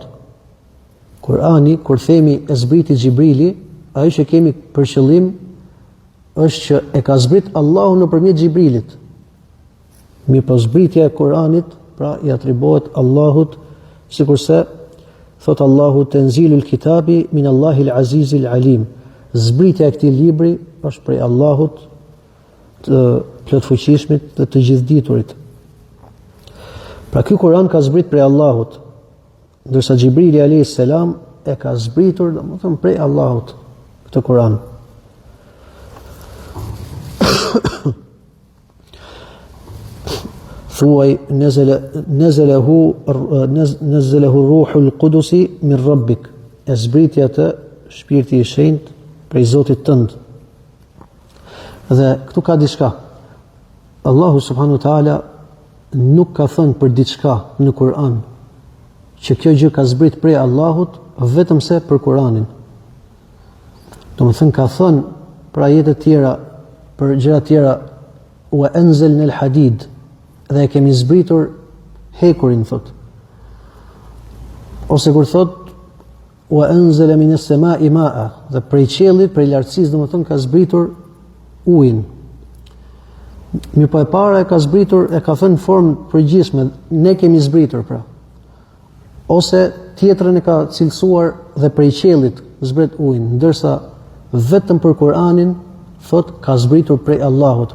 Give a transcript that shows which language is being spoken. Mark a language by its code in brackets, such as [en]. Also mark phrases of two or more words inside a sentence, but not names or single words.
[sq] Kur'ani, kur themi e zbriti Gjibrili, ajo që kemi për qëllim është që e ka zbrit Allahu nëpërmjet Gjibrilit. Mirë po zbritja e Kur'anit, pra i atribuohet Allahut, sikurse thot Allahu [ar] تنزيل الكتاب من الله العزيز العليم. [sq] Zbritja e këtij libri është prej Allahut, të plotfuqishmit dhe të gjithditurit. Pra ky Kur'an ka zbrit prej Allahut, ndërsa Xhibrili [ar] عليه السلام [sq] e ka zbritur, domethënë prej Allahut këtë Kur'an. [ar] Thuaj نزله روح القدس من ربك, [sq] e zbriti atë shpirti i shenjtë prej Zotit tënd. Dhe këtu ka diçka. Allahu [ar] سبحانه وتعالى [sq] nuk ka thënë për diçka në Kur'an që kjo gjë ka zbrit prej Allahut vetëm se për Kur'anin. Domethënë ka thënë për ajete tjera, për gjëra tjera, [ar] وأنزلنا الحديد, [sq] dhe e kemi zbritur hekurin, thot. Ose kur thot [ar] وأنزل من السماء ماء, [sq] dhe prej qiellit, prej lartësisë, domethënë ka zbritur ujin. Mirë po e para e ka zbritur, e ka thënë në formë përgjithshme, ne kemi zbritur pra. Ose tjetrën e ka cilësuar dhe prej qiellit zbret ujin, ndërsa vetëm për Kur'anin thot ka zbritur prej Allahut.